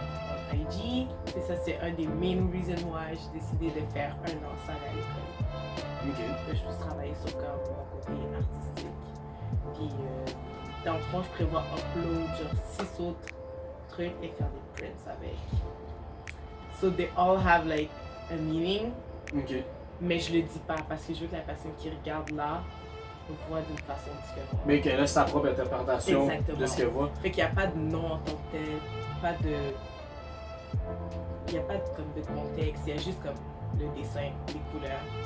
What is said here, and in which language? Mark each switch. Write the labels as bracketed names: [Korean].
[French] En IG, et ça c'est un des [English] main reasons why [French] j'ai décidé de faire un an sans aller à l'école. Ok. Là, je peux travailler sur comme mon côté artistique. Puis dans le fond, je prévois upload genre 6 autres trucs et faire des prints avec. [English] So they all have like a meaning. [French] Ok. Mais je le dis pas parce que je veux que la personne qui regarde là voit d'une façon différente. Mais qu'elle a sa propre interprétation Exactement. de ce qu'elle voit. Fait qu'il n'y a pas de nom en tant que tel, pas de. Il n'y a pas comme de contexte, il y a juste comme le dessin, les couleurs.